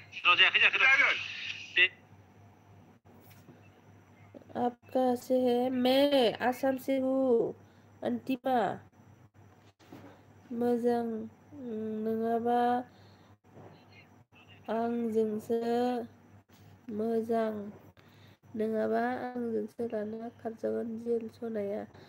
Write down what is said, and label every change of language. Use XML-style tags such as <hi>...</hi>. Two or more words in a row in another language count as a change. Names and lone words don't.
<hi>आप कहाँ से है मैं आसाम से हूँ अंतिमा</hi> <brx>मोजां नङाबा आंजोंसो मोजां नङाबा आंजोंसो लाना खारजागोन जेल सनाया</brx>